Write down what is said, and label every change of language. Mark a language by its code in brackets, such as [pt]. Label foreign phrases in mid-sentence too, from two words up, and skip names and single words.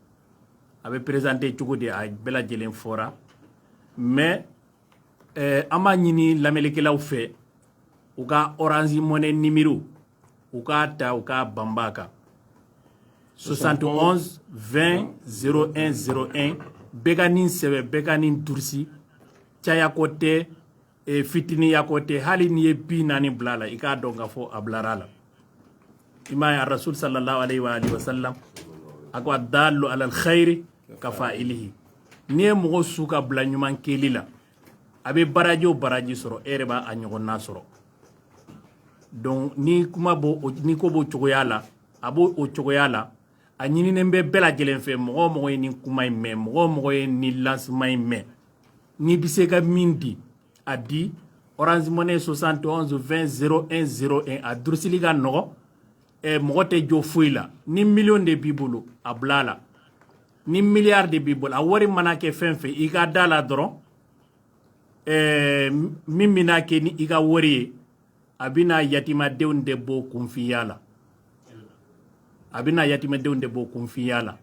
[bm] A bɛ présenter cogo di a bɛɛ lajɛlen fɔra mais an b'a ɲini lamɛnnikɛlaw fɛ u ka Orange Money numéro u k'a ta u k'a banba kan 71 20 01 01 bɛɛ ka nin sɛbɛn bɛɛ ka nin dursi caya ko tɛ fitiniya ko tɛ hali n'i ye 40 bila la i k'a dɔn k'a fɔ a bilara la. I m'a ye Rasul [ar] صلى الله عليه وسلم [bm] a ko [ar] الدال على الخير كفاعله. [bm] N'i ye mɔgɔ su ka bila ɲuman kɛli la a bɛ baraji o baraji sɔrɔ e yɛrɛ b'a a ɲɔgɔnna sɔrɔ. Donc ni kuma ni ko b'o cogoya la a b'o cogoya la a ɲininen bɛ bɛɛ lajɛlen fɛ mɔgɔ o mɔgɔ ye nin kuma in mɛn mɔgɔ o mɔgɔ ye nin lancement in mɛn n'i bɛ se ka min di a di Orange Money 71 20 01 01 a durusili ka nɔgɔ mɔgɔ tɛ jɔ foyi la ni million de b'i bolo a bila la ni milliard de b'i bolo a wari mana kɛ fɛn fɛn i ka da la dɔrɔn min bɛna kɛ ni i ka wari ye a bɛna yatimadenw de bɔ kunfinya la a bɛna yatimɛdenw de bɔ kunfinya la.